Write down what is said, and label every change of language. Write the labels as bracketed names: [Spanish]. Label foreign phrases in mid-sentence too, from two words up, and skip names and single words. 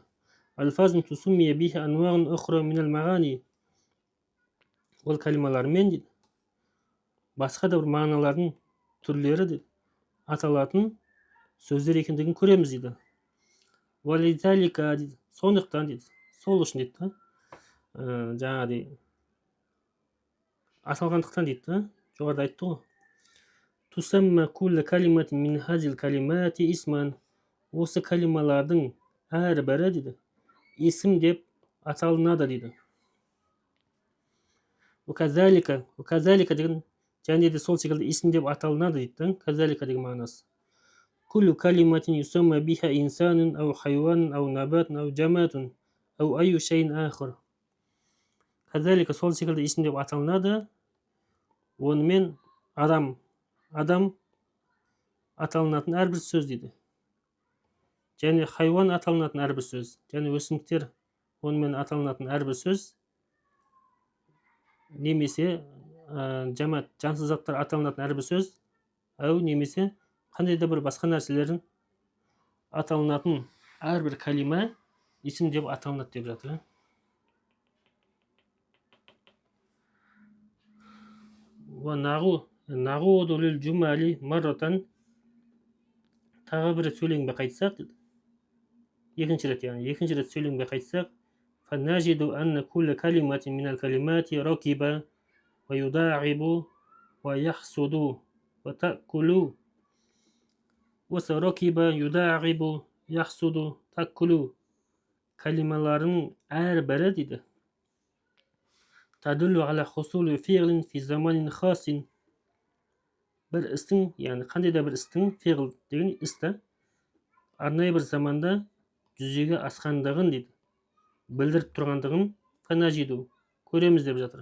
[Arabic] ألفاظ تسمى بها أنواع أخرى من المعاني, [Kazakh] ол калималармен дейді басқа да бір мағыналардың түрлері дейді аталатын сөздер екендігін көреміз дейді. Вализалика дейді, сондықтан дейді, сол үшін дейді да, жаңағыдай аталғандықтан дейді да, жоғарыда айтты ғой. [Arabic] تسمى كل كلمة من هذه الكلمات اسما, [Kazakh] осы калималардың әрбірі дейді исім деп аталынады дейді. Казалика деген және де сол секілді исім деп аталынады дейді. Казалика деген мағынасы. [Arabic] كل كلمة يسمى بها إنسان أو حيوان أو نبات أو جماد أو أي شيء آخر. [Kazakh] Казалика сол секілді исім деп аталынады. Онымен адам аталынатын әрбір сөз дейді. Және хайуан аталынатын әрбір сөз, және өсімдіктер онымен аталынатын әрбір сөз, немесе жамат, жансыз заттар аталынатын әрбір сөз, әу немесе қандай да бір басқа нәрселердің аталынатын әрбір калима исім деп аталынады деп жатыр. [Arabic] ونعود للجمل مرة, [Kazakh] тағы бір сөйлеңбе қайтсақ дейді. Екінші рет сөйлеңбе қайтсақ, [Arabic] فنجد أن كل كلمة من الكلمات ركب ويداعب ويحسد وتقول. [Kazakh] Осы [Arabic] ركب يداعب يحسد تقول [Kazakh] калималарының әрбірі дейді [Arabic] تدل على حصول فعل في زمان خاص, [Kazakh] бір істің, яғни қандай да бір істің, фиғл деген істі арнайы бір заманда жүзеге асқандығын дейді білдіріп тұрғандығын фанажиду көреміз деп жатыр.